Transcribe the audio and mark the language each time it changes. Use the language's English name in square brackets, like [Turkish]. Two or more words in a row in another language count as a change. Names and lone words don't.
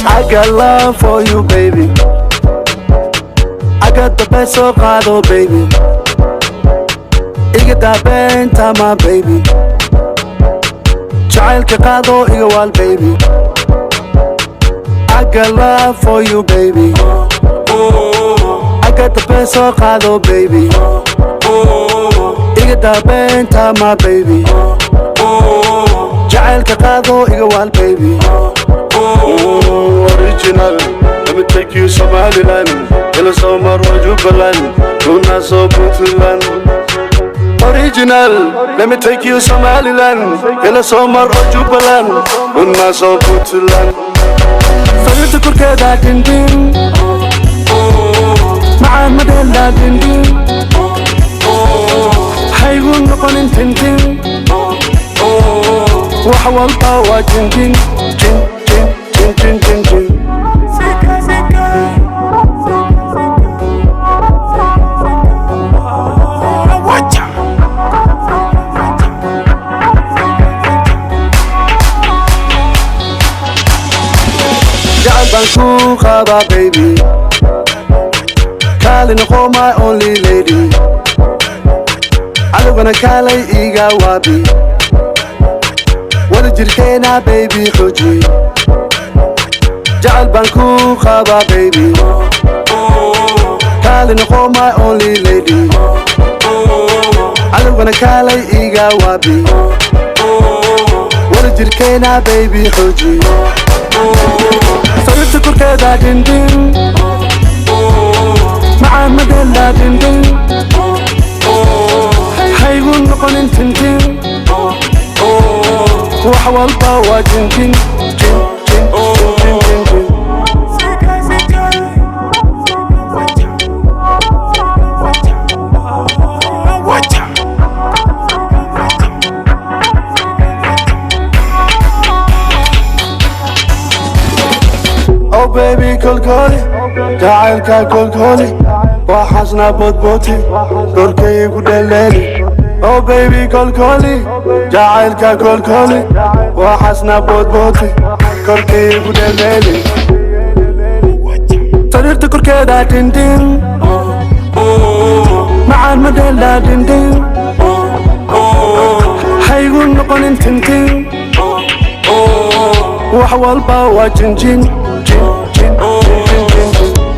[English] got love for you, baby. I got the best of Rado, baby. [Somali] Iga daabenta, [English] my baby. [Somali] Jacaylka qaado iga wal, [English] baby. I got love for you, baby. I got the best of Rado, baby. [Somali] Iga daabenta, [English] my baby. [Somali] Jacaylka qaado iga wal, [English] baby. Original, let me take you Somaliland. [Somali] Ila Somar wa Jubaland, Luna so Puntland. [English] Original, let me take you Somaliland. [Somali] Ila Somar wa Jubaland, Luna so Puntland. Sarirta korkeeda dindin, macaan madela dindin. Haygu noqonin tintin, wax walba waa jinjin, jin jin jin jin jin jin. Jacayl baan ku qabaa, baby. Kaali noqo [English] my only lady. [Somali] Aniguna kaalay iga waabi. Wada jirkeena, baby, xooji. Jacayl baan ku qabaa, baby. Kaali noqo [English] my only lady. [Somali] Aniguna kaalay iga waabi. Wada jirkeena, baby, xooji. Sarirta korkeeda dindin, macaan madela dindin. Haygu noqonin tintin, wax walba waa jinjin, jin jin jin jin jin. [English] Oh baby, [Somali] kolkoli, jacaylka kolkoli. Waxaasna boodbooti, korkaygu dheleeli. [English] Oh baby, [Somali] kolkoli, jacaylka kolkoli. Waxaasna boodbooti, korkaygu dheleeli. Sarirta korkeeda dindin, macaan madela dindin. Haygu noqonin tintin, wax walba waa jinjin, jin jin jin jin jin.